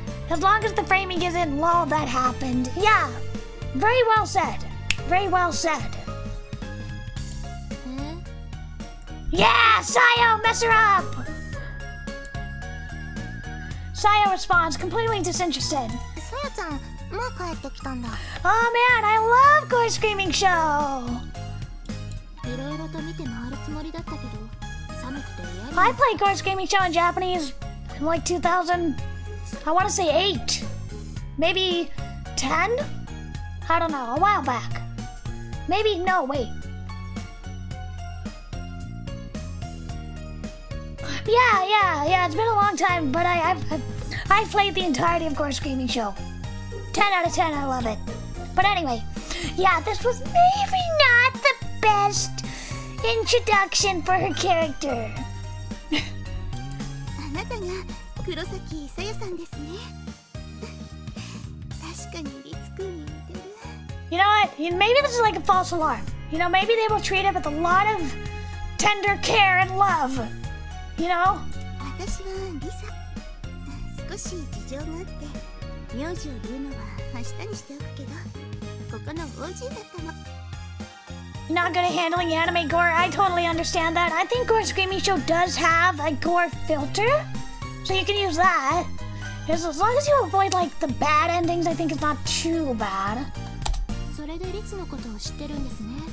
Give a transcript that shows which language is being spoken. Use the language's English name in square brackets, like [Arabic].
[English] As long as the framing isn't, lol, that happened. Yeah, very well said. Very well said. Yeah, Sayo, mess her up! Sayo responds, completely disinterested. [Japanese] さやちゃん、もう帰ってきたんだ。 [English] Oh man, I love Gore Screaming Show! [Japanese] いろいろと見て回るつもりだったけど、寒くて嫌に。 [English] I played Gore Screaming Show in Japanese in like 2000, I want to say 8. Maybe 10? I don't know, a while back. Maybe, no, wait. Yeah, it's been a long time, but I've played the entirety of Gore Screaming Show. 10 out of 10, I love it. But anyway, yeah, this was maybe not the best introduction for her character. [Japanese] あなたが黒崎さやさんですね。確かにリツくんに似てる。 [English] You know what? Maybe this is like a false alarm. You know, maybe they will treat it with a lot of tender care and love. You know? [Japanese] 私はリサ。少し事情があって、名字を言うのは明日にしておくけど、ここの OG だったの。 [English] You're not good at handling anime gore. I totally understand that. I think Gore Screaming Show does have a gore filter, so you can use that. As long as you avoid like the bad endings, I think it's not too bad. [Japanese] それでリツのことを知ってるんですね。